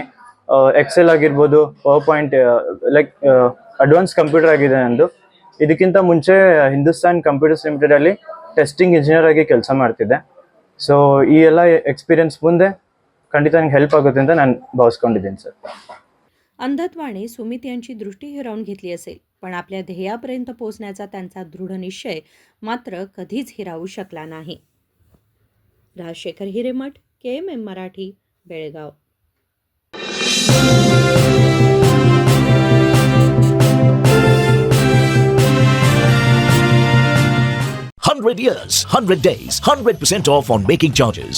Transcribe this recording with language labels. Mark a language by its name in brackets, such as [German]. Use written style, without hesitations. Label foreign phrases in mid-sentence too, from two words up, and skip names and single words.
[Kannada] ಎಕ್ಸೆಲ್ ಆಗಿರ್ಬೋದು, ಪವರ್ ಪಾಯಿಂಟ್, [English] like advance computer [Kannada] ಆಗಿದೆ ನಂದು. ಇದಕ್ಕಿಂತ ಮುಂಚೆ ಹಿಂದೂಸ್ತಾನ್ ಕಂಪ್ಯೂಟರ್ಸ್ ಲಿಮಿಟೆಡಲ್ಲಿ [English] testing engineer [Kannada] ಆಗಿ ಕೆಲಸ ಮಾಡ್ತಿದ್ದೆ. ಸೊ ಈ ಎಲ್ಲ एक्सपिरियन्स ಮುಂದೆ ಖಂಡಿತ ನನಗೆ ಹೆಲ್ಪ್ ಆಗುತ್ತೆ ಅಂತ ನಾನು ಭಾವಿಸ್ಕೊಂಡಿದ್ದೀನಿ ಸರ್. [Marathi] अंधत्वाने सुमित यांची दृष्टी हिरावून घेतली असेल, पण आपल्या ध्येयापर्यंत पोहोचण्याचा त्यांचा दृढ निश्चय मात्र कधीच हिरावू शकला नाही. राजशेखर हिरेमठ, KMM मराठी, बेळगाव. [English] 100 years, 100 days, 100% off on making charges.